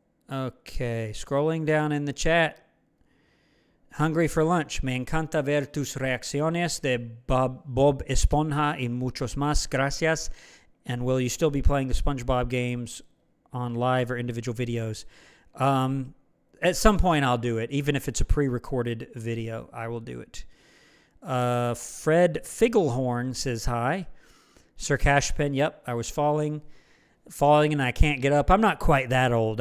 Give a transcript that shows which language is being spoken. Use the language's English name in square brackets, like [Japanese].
[English] Okay, scrolling down in the chat. Hungry for lunch. [Spanish] Me encanta ver tus reacciones de Bob Esponja y muchos más. Gracias. [English] And will you still be playing the SpongeBob games on live or individual videos? At some point I'll do it. Even if it's a pre-recorded video, I will do it. Fred Figglehorn says hi. Sir Cashpen, yep, I was falling and I can't get up. I'm not quite that old.